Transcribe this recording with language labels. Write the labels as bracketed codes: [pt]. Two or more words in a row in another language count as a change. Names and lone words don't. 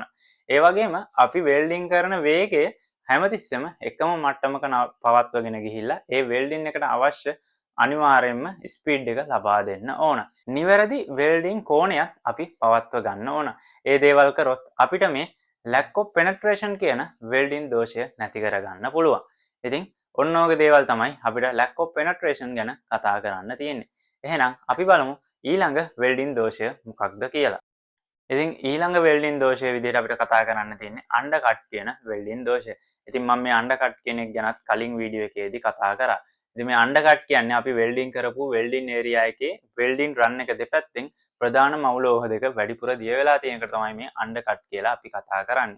[si] ඒ වගේම අපි වෙල්ඩින් කරන වේගය හැමතිස්සෙම එකම මට්ටමක පවත්වගෙන ගිහිල්ලා ඒ වෙල්ඩින් එකට අවශ්‍ය අනිවාර්යයෙන්ම ස්පීඩ් එක ලබා දෙන්න ඕන. නිවැරදි වෙල්ඩින් කෝණයක් අපි පවත්ව ගන්න ඕන. ඒ දේවල් කරොත් අපිට මේ [en] lack of penetration [si] කියන වෙල්ඩින් දෝෂය නැති කරගන්න පුළුවන්. ඉතින් ඔන්න ඔයගේ දේවල් තමයි අපිට [en] lack of penetration [si] ගැන කතා කරන්න තියෙන්නේ. එහෙනම් අපි බලමු ඊළඟ වෙල්ඩින් දෝෂය මොකක්ද කියලා. ඉතින් ඊළඟ වෙල්ඩින් දෝෂය විදිහට අපිට කතා කරන්න තියෙන්නේ අන්ඩර්කට් කියන වෙල්ඩින් දෝෂය. ඉතින් මම මේ අන්ඩර්කට් කියන එක ගැනත් කලින් වීඩියෝ එකේදී කතා කරා. ඉතින් මේ අන්ඩර්කට් කියන්නේ අපි වෙල්ඩින් කරපු [en] welding area [si] එකේ [en] welding run [si] එක දෙපැත්තෙන් ප්‍රධාන මවුලෝහ දෙක වැඩිපුර දිය වෙලා තියෙන එකට තමයි මේ අන්ඩර්කට් කියලා අපි කතා කරන්නේ.